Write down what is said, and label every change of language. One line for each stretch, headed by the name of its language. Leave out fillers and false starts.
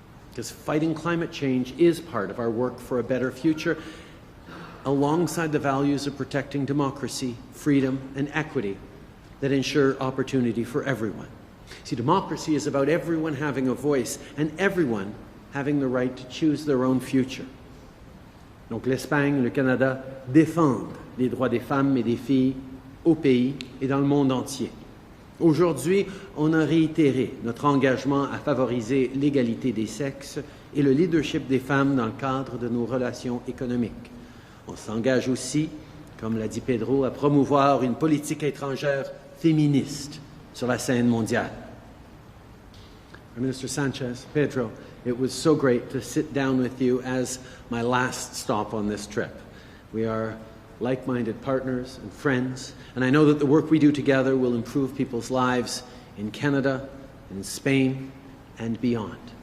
English: Because fighting climate change is part of our work for a better future, alongside the values of protecting democracy, freedom, and equity that ensure opportunity for everyone. See, democracy is about everyone having a voice and everyone having the right to choose their own future.
French: Donc l'Espagne, le Canada défendent les droits des femmes et des filles au pays et dans le monde entier. Aujourd'hui, on a réitéré notre engagement à favoriser l'égalité des sexes et le leadership des femmes dans le cadre de nos relations économiques. On s'engage aussi, comme l'a dit Pedro, à promouvoir une politique étrangère féministe sur la scène mondiale.
English: Minister Sanchez, Pedro, it was so great to sit down with you as my last stop on this trip. We are like-minded partners and friends, and I know that the work we do together will improve people's lives in Canada, in Spain, and beyond.